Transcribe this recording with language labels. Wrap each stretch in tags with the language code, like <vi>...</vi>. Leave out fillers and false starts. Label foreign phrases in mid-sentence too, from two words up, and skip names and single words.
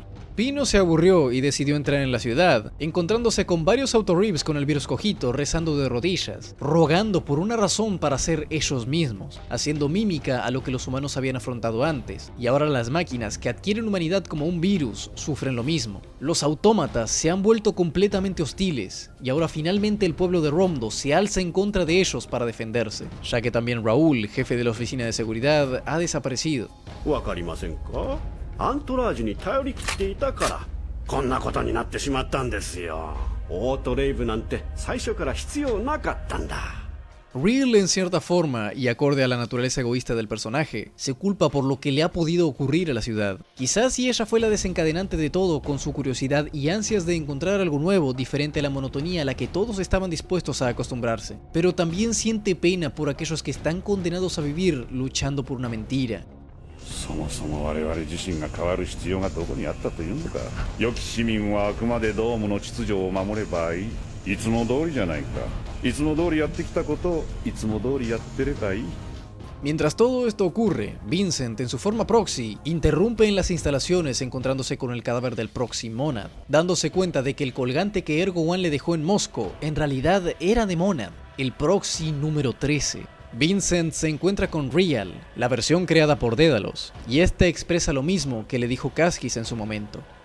<es>Pino se aburrió y decidió entrar en la ciudad, encontrándose con varios autoribs con el virus cojito rezando de rodillas, rogando por una razón para ser ellos mismos, haciendo mímica a lo que los humanos habían afrontado antes, y ahora las máquinas que adquieren humanidad como un virus sufren lo mismo. Los autómatas se han vuelto completamente hostiles, y ahora finalmente el pueblo de Romdo se alza en contra de ellos para defenderse, ya que también Raúl, jefe de la oficina de seguridad, ha desaparecido.</es> <ja>わかりませんか？アントラージュに頼り切っていたからこんなことになってしまったんですよ。オートレイブなんて最初から必要なかったんだ。</ja> <es>Real, en cierta forma, y acorde a la naturaleza egoísta del personaje, se culpa por lo que le ha podido ocurrir a la ciudad. Quizás si ella fue la desencadenante de todo con su curiosidad y ansias de encontrar algo nuevo diferente a la monotonía a la que todos estaban dispuestos a acostumbrarse. Pero también siente pena por aquellos que están condenados a vivir luchando por una mentira.</es> <ja>そもそも我々自身が変わる必要がどこにあったというのか。良き市民はあくまでドームの秩序を守ればいい。いつも通りじゃないか。いつも通りやってきたことをいつも通りやってればいい。</ja> <es>Mientras todo esto ocurre, Vincent, en su forma proxy, interrumpe en las instalaciones encontrándose con el cadáver del Proxy Monad, dándose cuenta de que el colgante que Ergo One le dejó en Moscow en realidad era de Monad, el Proxy número 13. Vincent se encuentra con Real, la versión creada por Dédalos, y esta expresa lo mismo que le dijo Casquis en su momento.</es>